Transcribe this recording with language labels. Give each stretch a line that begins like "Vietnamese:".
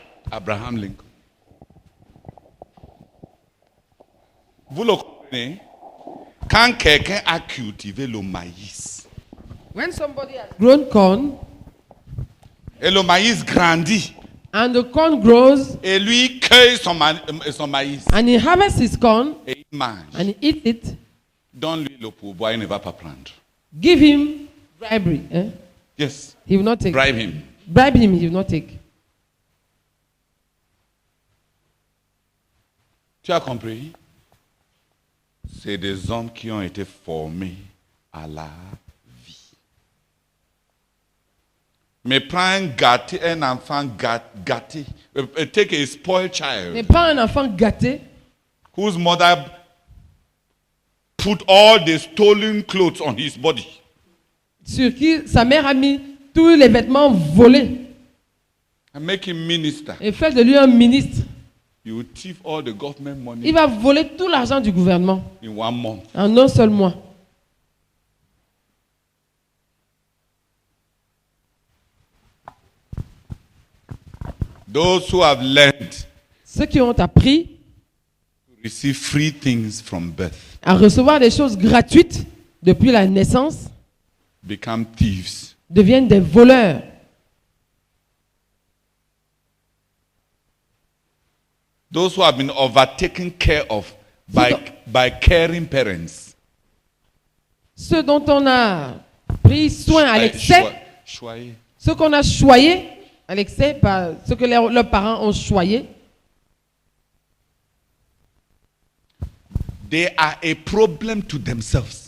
English: Abraham Lincoln.
French: Vous le comprenez? Quand quelqu'un a cultivé le maïs,
English: When somebody has grown corn
French: et le maïs grandit,
English: and the corn grows
French: et lui cueille son maïs,
English: and he harvests his corn
French: et il mange,
English: and he eats it,
French: donne-lui le pourboire, il ne va pas prendre.
English: give him bribery. Yes, He will not take. bribe him. Bribe him, he will not take.
French: Tu as compris? C'est des hommes qui ont été formés à la vie. Mais prends un enfant gâté,
English: take a spoiled child,
French: Mais pas un enfant gâté
English: whose mother put all the stolen clothes on his body.
French: sur qui sa mère a mis tous les vêtements volés
English: And make him minister.
French: et fait de lui un ministre.
English: You will thief all the government money
French: Il va voler tout l'argent du gouvernement
English: in 1 month.
French: en un seul mois.
English: Those who have learned
French: Ceux qui ont appris
English: to receive free things from birth
French: à recevoir des choses gratuites depuis la naissance
English: become thieves.
French: deviennent des voleurs.
English: Those who have been overtaken care of by caring parents.
French: Ceux dont on a pris soin à l'excès, Choyer. ceux qu'on a choyés à l'excès par ceux que leurs parents ont choyés,
English: They are a problem to themselves.